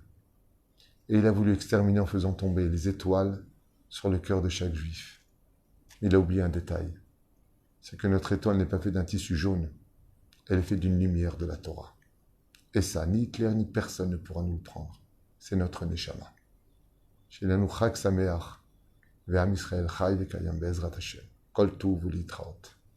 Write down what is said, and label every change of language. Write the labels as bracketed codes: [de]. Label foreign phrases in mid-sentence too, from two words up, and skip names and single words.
[fr] Et il a voulu exterminer en faisant tomber les étoiles sur le cœur de chaque juif. Il a oublié un détail. C'est que notre étoile n'est pas faite d'un tissu jaune. Elle est faite d'une lumière de la Torah. Et ça, ni Hitler ni personne ne pourra nous le prendre. C'est notre Neshama. [he] שלנו חג שמח ועם ישראל חי וקיים בעזרת השם. כל טוב ולהתראות.